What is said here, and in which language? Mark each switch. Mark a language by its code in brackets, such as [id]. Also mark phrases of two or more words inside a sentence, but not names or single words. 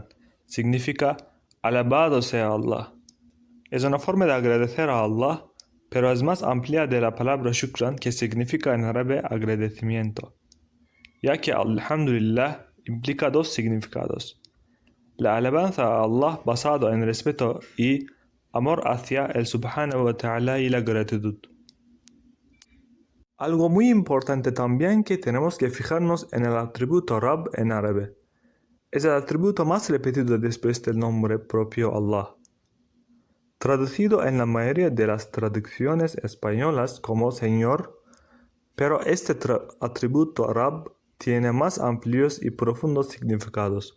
[es] Significa, alabado sea Allah. Es una forma de agradecer a Allah, pero es más amplia de la palabra shukran, que significa en árabe agradecimiento, ya que alhamdulillah implica 2 significados: la alabanza a Allah basado en respeto y amor hacia el [ar] سبحانه وتعالى [es] y la gratitud. Algo muy importante también que tenemos que fijarnos en el atributo Rabb en árabe. Es el atributo más repetido después del nombre propio Allah, traducido en la mayoría de las traducciones españolas como Señor, pero este atributo Rabb tiene más amplios y profundos significados.